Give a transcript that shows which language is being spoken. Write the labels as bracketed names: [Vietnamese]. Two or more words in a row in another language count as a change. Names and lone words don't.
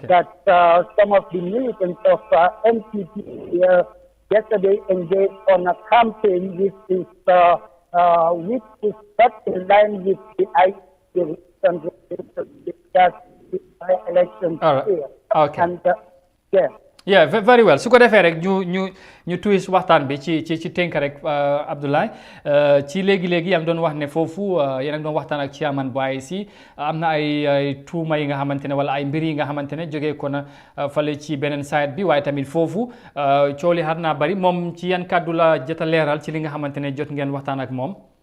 [English] That some of the militants of NPP yesterday engaged on a campaign which is not in line with the IEC elections here. Okay. And, yeah. Yeah, very well. [Wolof] su ko defee rek ñu twist waxtaan bi ci tënk rek Abdoulaye ci léegi-léegi yaa ngi doon wax ne foofu yéen a ngi doon waxtaan ak chairman bu IEC am na ay tuuma yi nga xamante ne wala ay mbir yi nga xamante ne jógee ko na fale ci beneen side bi waaye tamit foofu coow li xar naa bari moom ci yan kàddu la jot a leeral ci li nga xamante ne jot ngeen waxtaan ak moom.